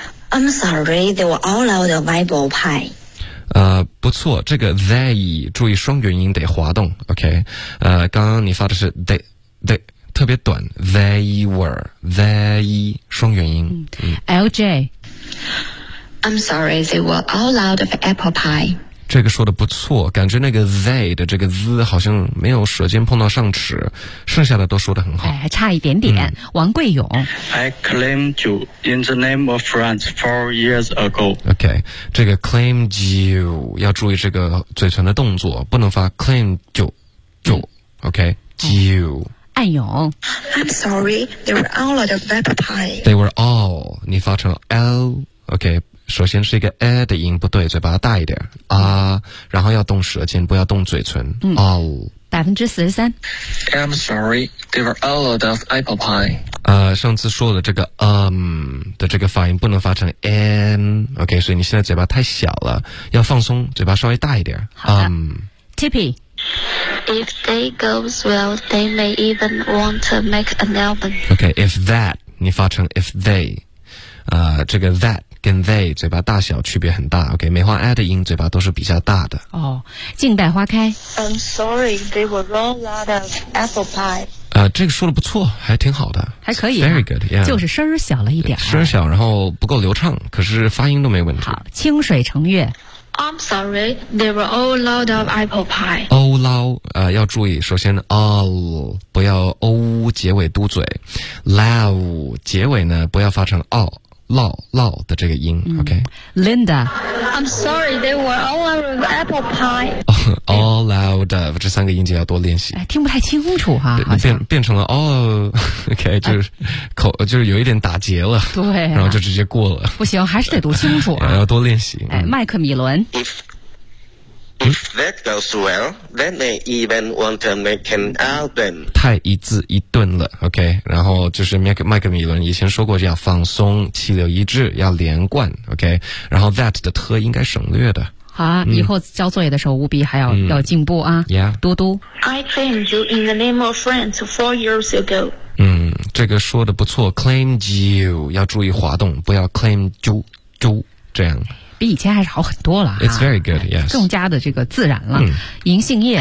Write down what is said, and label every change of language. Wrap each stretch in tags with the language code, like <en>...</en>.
<en>，I'm sorry, they were all out of apple pie.</en> <zh>不错，这个 they 注意双元音得滑动 ，OK。刚刚你发的是 they 特别短 ，they 双元音。 LJ，</zh> <en>I'm sorry, they were all out of apple pie。</en> <zh>这个说的不错，感觉那个 they 的这个 z 好像没有舌尖碰到上齿，剩下的都说得很好，还差一点点。王贵勇</zh> <en>，I claimed you in the name of France 4 years ago。</en> <zh>OK。 这个 claimed you 要注意这个嘴唇的动作，不能发 claimed you OK you 暗涌</zh> <en>I'm sorry, they were all out of apple pie.</en> <zh>They were all, 你发成 L OK, 首先是一个 A 的音不对，嘴巴大一点 A、然后要动舌尖，不要动嘴唇 All 43%</zh> <en>I'm sorry, they were all out of apple pie.</en> <zh>上次说的这个 的这个发音不能发成 n, OK, 所以你现在嘴巴太小了，要放松，嘴巴稍微大一点。 Tippy,</zh> <en>if they goes well, they may even want to make an album.</en> <zh>OK, if that, 你发成 if they, 这个 that跟 they 嘴巴大小区别很大 ，OK， 梅花 a 的音嘴巴都是比较大的。哦，静待花开。</zh> <en>I'm sorry, they were all out of apple pie。</en> <zh>这个说的不错，还挺好的，还可以、</zh> <en>，very good， yeah，</en> <zh>就是声儿小了一点，声儿小，然后不够流畅，可是发音都没问题。好，清水成月。</zh> <en>I'm sorry, they were all out of apple pie。</en> <zh>all out， 要注意，首先 all 不要 o 结尾嘟嘴 ，low 结尾呢不要发成 all。 Low 的这个音、OK Linda</zh> <en>I'm sorry, they were all out of apple pie</en> <zh>All out of 这三个音节要多练习、听不太清楚哈、变成了 all OK 就是、口就是有一点打结了对、然后就直接过了不行还是得读清楚、要多练习、麦克米伦</zh> <en>If that goes well they may even want to make an album</en> <zh>太一字一顿了 OK 然后就是麦克米伦以前说过要放松气流一致要连贯 OK 然后 that 的特应该省略的好啊、以后交作业的时候务必还要、要进步啊、嘟嘟</zh> <en>I claimed you in the name of friends 4 years ago</en> <zh>这个说的不错 claimed you 要注意滑动不要 claimed you 这样比以前还是好很多了、</zh> <en>It's very good, yes.</en> <zh>更加的这个自然了。银杏叶。</zh>